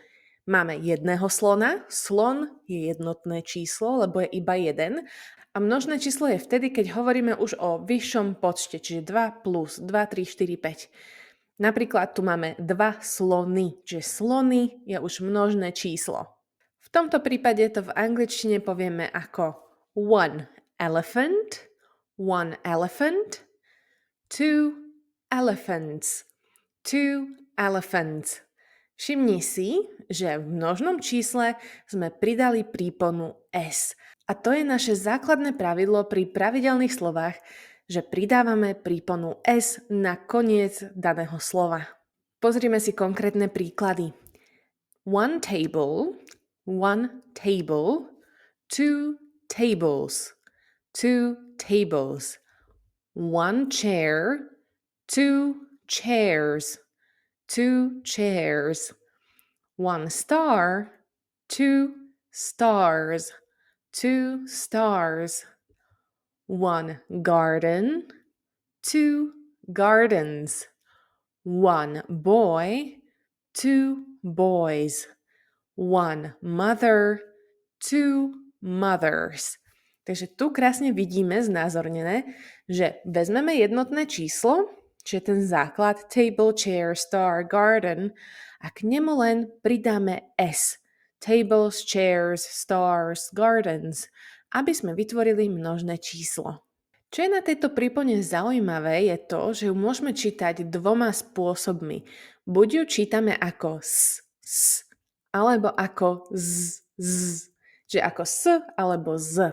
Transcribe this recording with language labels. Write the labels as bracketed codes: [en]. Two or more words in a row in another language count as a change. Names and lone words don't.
[sk] Máme jedného slona, slon je jednotné číslo, lebo je iba jeden. A množné číslo je vtedy, keď hovoríme už o vyššom počte, čiže 2 plus 2, 3, 4, 5. Napríklad tu máme 2 slony, čiže slony je už množné číslo. V tomto prípade to v angličtine povieme ako [en] one elephant, two elephants, two elephants. [sk] Všimni si, že v množnom čísle sme pridali príponu s. A to je naše základné pravidlo pri pravidelných slovách, že pridávame príponu s na koniec daného slova. Pozrime si konkrétne príklady. [en] One table, two tables, two tables. One chair, two chairs, two chairs. One star, two stars, two stars. One garden, two gardens. One boy, two boys. One mother, two mothers. [sk] Takže tu krásne vidíme znázornené, že vezmeme jednotné číslo, čiže ten základ [en] table, chair, star, garden [sk] a k nemu len pridáme s. [en] Tables, chairs, stars, gardens, [sk] aby sme vytvorili množné číslo. Čo je na tejto prípone zaujímavé je to, že ju môžeme čítať dvoma spôsobmi. Buď ju čítame ako s, alebo ako z. Čiže ako s alebo z.